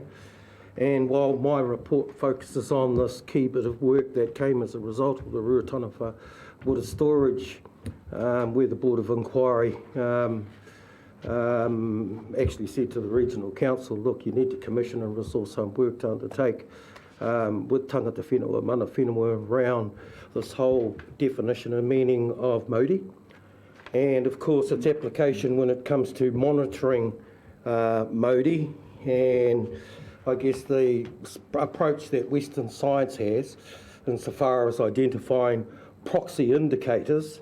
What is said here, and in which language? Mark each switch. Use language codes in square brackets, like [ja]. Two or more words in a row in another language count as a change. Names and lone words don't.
[en] And while my report focuses on this key bit of work that came as a result of the Ruataniwha water storage, where the Board of Inquiry actually said to the Regional Council, look, you need to commission and resource some work to undertake with [mi] tangata whenua, mana whenua, [en] around this whole definition and meaning of Māori. And of course its application when it comes to monitoring Māori, and I guess the approach that Western science has insofar as identifying proxy indicators.